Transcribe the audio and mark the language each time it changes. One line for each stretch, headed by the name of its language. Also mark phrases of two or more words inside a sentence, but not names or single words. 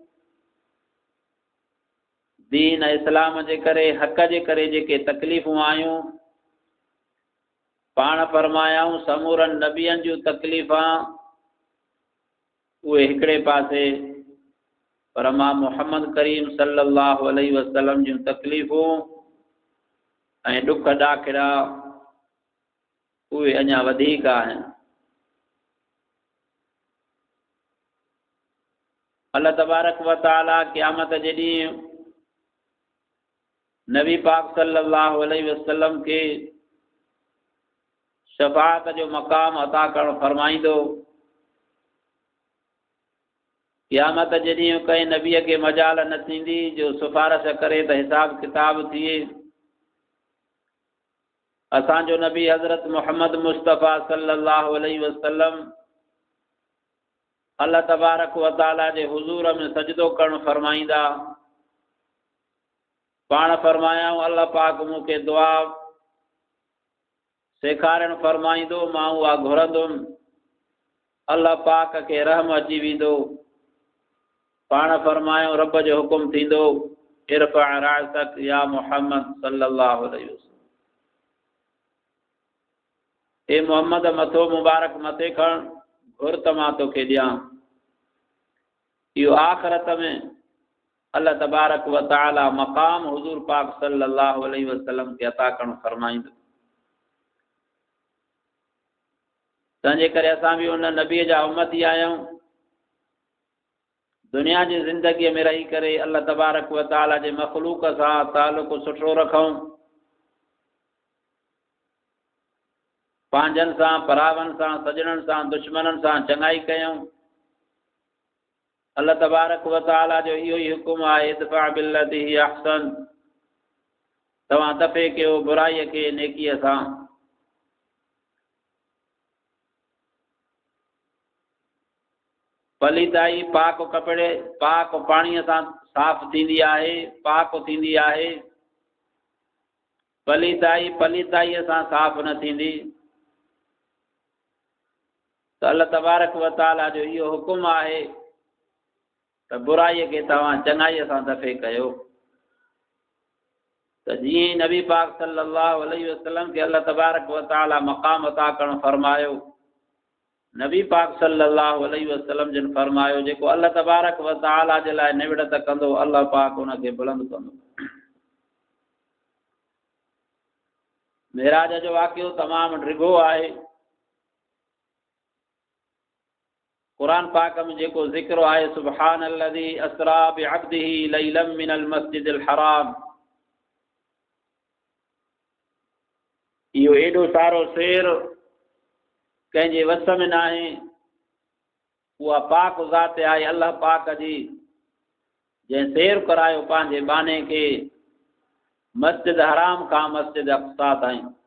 Sindhi: दीन इस्लाम जे करे हक़ जे करे जेके तकलीफ़ूं आयूं पाण फरमायाऊं समूरनि नबियनि जूं तकलीफ़ां उहे हिकिड़े पासे पर मां मुहम्मद करीम
Arabic: صلى الله عليه وسلم
Sindhi: जूं तकलीफ़ूं ऐं ॾुख ॾाखिड़ा उहे अञा वधीक आहिनि।
Arabic: الله تبارك وتعالى
Sindhi: क़यामत जे ॾींहुं नबी पाक
Arabic: صلى الله عليه وسلم
Sindhi: के शफ़ाअत जो मक़ाम अता करणु फरमाईंदो। क़यामत जे ॾींहुं कंहिं नबीअ खे मजाल न थींदी जो सिफ़ारिश करे त हिसाब किताब थिए। असांजो नबी हज़रत मोहम्मद मुस्तफ़ा
Arabic: صلى الله عليه وسلم الله تبارك وتعالى
Sindhi: जे हुज़ूर में सजदो करणु फरमाईंदा। पाण फरमायाऊं अल्लाह पाक मूंखे दुआ सेखारणु फरमाईंदो मां उहा घुरंदुमि। अल्लाह पाक खे रहम अची वेंदो। पाण फरमायूं रब जो हुकुम थींदो
Arabic: ارفع رأسك يا محمد صلى الله عليه وسلم,
Sindhi: ए मोहम्मद मथो मुबारक मथे खण घुर त मां तोखे ॾियां। इहो आख़िरत में
Arabic: الله تبارك وتعالى
Sindhi: मक़ाम हुज़ूर पाक
Arabic: صلى الله عليه وسلم
Sindhi: खे अता करणु फरमाईंदो। तंहिंजे करे असां बि उन नबीअ जा उम्मती आहियूं। दुनिया जी ज़िंदगीअ में रही करे
Arabic: الله تبارك وتعالى
Sindhi: जे मख़लूक़ सां तालुक़ सुठो रखूं। पंहिंजनि सां परावनि सां सजणनि सां दुश्मननि सां चङाई कयूं।
Arabic: الله تبارك وتعالى
Sindhi: जो इहो ई हुकुम आहे
Arabic: ادفع بالتي هي أحسن,
Sindhi: तव्हां दफ़े कयो बुराईअ खे नेकीअ सां। पलीताई पाक कपिड़े पाक पाणीअ सां साफ़ थींदी आहे, पाक थींदी आहे। पलीताई पलीताईअ सां साफ़ न थींदी। त
Arabic: الله تبارك وتعالى
Sindhi: जो इहो हुकुम आहे त बुराईअ खे तव्हां चङाईअ सां दफ़े कयो। त जीअं ई नबी पाक
Arabic: صلى الله عليه وسلم
Sindhi: खे
Arabic: الله تبارك وتعالى
Sindhi: मक़ाम अता करणु फरमायो, नबी पाक
Arabic: صلى الله عليه وسلم
Sindhi: जिन फरमायो जेको
Arabic: الله تبارك وتعالى
Sindhi: जे लाइ निवड़त कंदो अल्लाह पाक उनखे बुलंद कंदो। मेराज जो वाक़ियो तमामु डिघो आहे। कुरान पाक में जेको ज़िक्र आहे
Arabic: سبحان الذي أسرى بعبده ليلا من المسجد الحرام,
Sindhi: इहो एॾो सारो शेर कंहिंजे वस में न आहे। उहा पाक ज़ात आहे अल्लाह पाक जी जंहिं शेर करायो पंहिंजे बाने खे मस्जिद हराम खां मस्जिद अक़सा ताईं।